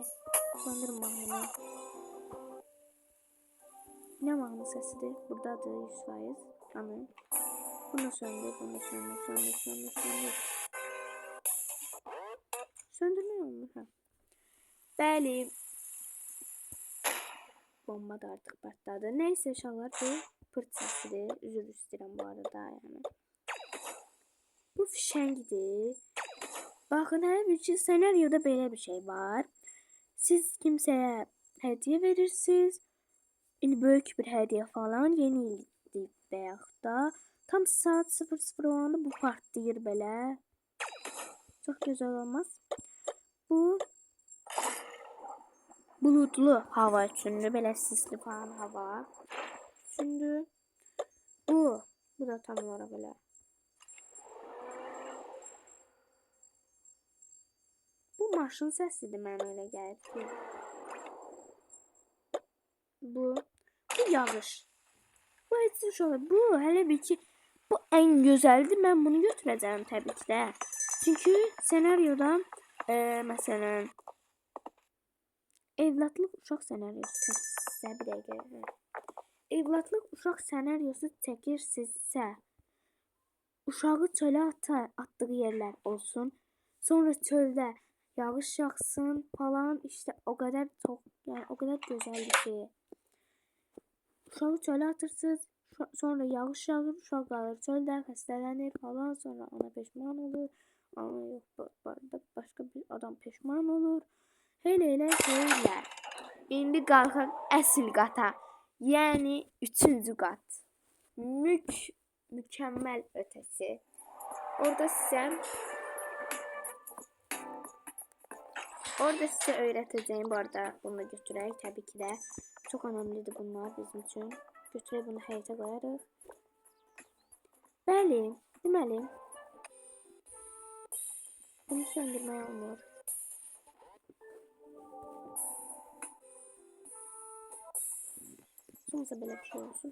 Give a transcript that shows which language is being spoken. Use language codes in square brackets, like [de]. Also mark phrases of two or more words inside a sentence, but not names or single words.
[tr] Sanırım mahnı. Ne mahnı sesidir? Burada da 100%. Anı. Bunu söndür. Söndürmüyor mu? Ha. Bəli. Bomba da artık patladı. [az] Neyse uşaqlar bu pırt səsidir. Üzr istəyirəm bu arada yani. Bu fişəngidir. [tr] Bakın her bir senaryoda belə bir şey var. Siz kimseye hediye verirsiniz. [az] İndi böyük bir hediye falan yeni ildik deyək da. Tam saat 00 olanda bu partlayır belə. [tr] Çok güzel olmaz. [az] Bu bulutlu hava üçündür. Belə sisli falan hava. [tr] Bu da tam olarak böyle. [az] Bu maşın səsidir, mənə elə gəlir ki. Bu yağış. Bu heç uşaqlar. Bu hələ bir ki bu ən gözəldir. Mən bunu götürəcəm təbii ki də. Çünki senaryoda məsələn evladlıq uşaq senaryosu sizə bir dəqiqə. Evladlıq uşaq senaryosu çəkirsinizsə, uşağı çölə atdığı yerlər olsun. Sonra çöldə yağış yağsın falan, [tr] işte o kadar çok, yani o kadar güzeldi ki. [az] Uşağı çölə atırsınız, sonra yağış yağır, uşaq qalır çöldə, xəstələnir falan, sonra ana peşman olur. Ana yox, başqa bir adam peşman olur. Elə şeylər. İndi qalxaq əsl qata. Yəni 3-cü qat. Mükəmməl ötəsi. [tr] Orada size öğreteceğim. [az] Bu arada bunu götürək tabii ki de. [tr] Çok önemlidir bunlar bizim için. [az] Götürək bunu həyətə qoyarıq. Bəli, deməli. Bunu söndürməyə olmur. Sonrasında belə bir şey olsun.